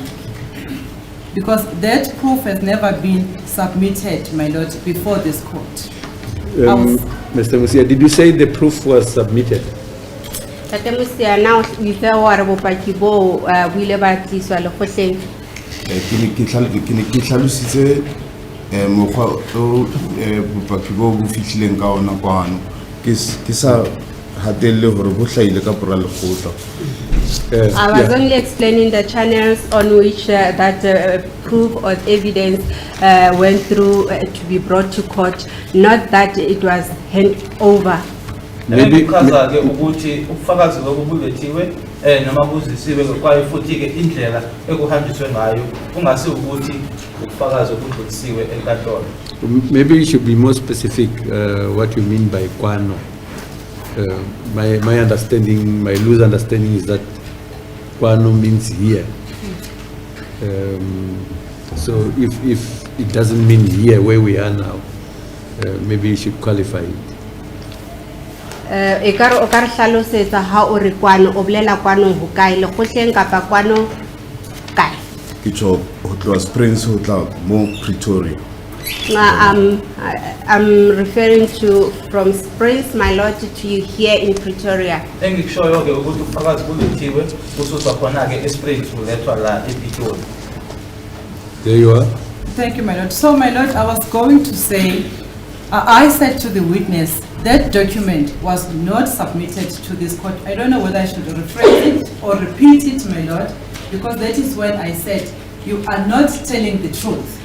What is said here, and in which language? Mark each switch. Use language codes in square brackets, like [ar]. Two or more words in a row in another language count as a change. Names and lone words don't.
[en] Because that proof has never been submitted, my lord, before this court. Mr. Musia, did you say the proof was submitted? Tate Musia, now we say what about Pakibo, we live at least while the [st] Ke ne ke hlalositse mokgwa o bopaki bo bo fihlileng ka ona kwano ke sa hatelle hore bo hlaile ka pora lekgotla. [en] I was only explaining the channels on which that proof or evidence went through to be brought to court, not that it was handed over. Maybe- [zu] Kuchaza-ke ukuthi ubufakazi lobu bulethiwe noma buzisiwe kwaye futhi-ke indlela ekuhanjiswe ngayo kungasi ukuthi ubufakazi obudlulisiwe enkantolo. [en] Maybe you should be more specific what you mean by kwano. My understanding, my loose understanding is that kwano means here. So if it doesn't mean here where we are now, maybe you should qualify it. [st] Ekare o ka re hlalosetsa ha o re kwano o bolela kwano ho kae le kgohleng kapa kwano kae? Ke tjho ho tloha Springs ho tla mo Pretoria. [en] I'm referring to from Springs, my lord, to here in Pretoria. [zu] Engikushoyo-ke ukuthi ubufakazi bulethiwe bususwa khona-ke eSprings bulethwa la ePitori. [en] There you are. Thank you, my lord. So, my lord, I was going to say, I said to the witness, that document was not submitted to this court. I don't know whether I should rephrase it or repeat it, my lord, because that is when I said, you are not telling the truth.